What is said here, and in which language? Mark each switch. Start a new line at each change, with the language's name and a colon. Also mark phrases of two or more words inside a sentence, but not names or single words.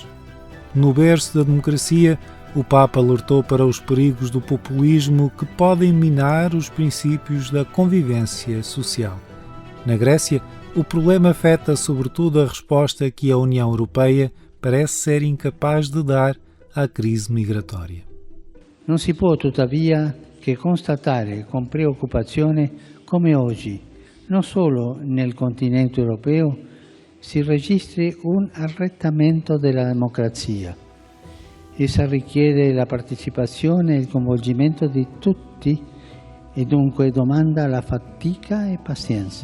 Portuguese: No berço da democracia, o Papa alertou para os perigos do populismo que podem minar os princípios da convivência social. Na Grécia, o problema afeta sobretudo a resposta que a União Europeia parece ser incapaz de dar à crise migratória.
Italian: Non si può tuttavia che constatare con preoccupazione come oggi, non solo nel continente europeo, si registri un arretramento della democrazia. Essa richiede la partecipazione e il coinvolgimento di tutti e dunque domanda la fatica e pazienza.